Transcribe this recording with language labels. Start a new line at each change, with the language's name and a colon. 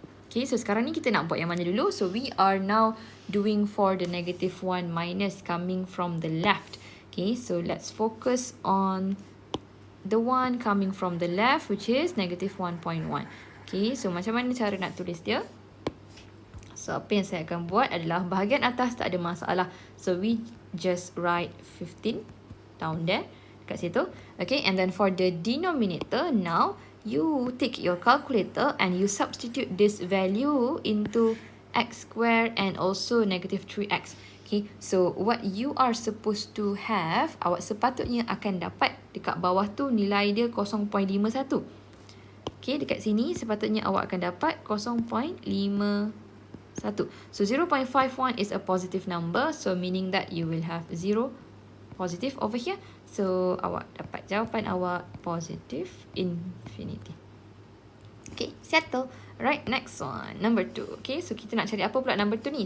English: Okay, so
Malay: sekarang ni kita nak buat yang mana dulu?
English: So we are now doing for the negative 1 minus coming from the left. Okay, so let's focus on the one coming from the left, which is negative 1.1.
Malay: Okay, so macam mana cara nak tulis dia? So apa yang saya akan buat adalah bahagian atas tak ada masalah.
English: So we just write 15 down there,
Malay: kat situ.
English: Okay, and then for the denominator, now you take your calculator and you substitute this value into x squared and also negative 3x.
Malay: Okay, so
English: what you are supposed to have,
Malay: awak sepatutnya akan dapat dekat bawah tu nilai dia 0.51. Okay, dekat sini sepatutnya awak akan dapat 0.51.
English: So 0.51 is a positive number, so meaning that you will have 0 positive over here.
Malay: So awak dapat jawapan awak positive infinity. Okay, settle.
English: Right, next one, number 2. Okay, so
Malay: kita nak cari apa pula
English: number 2 ni?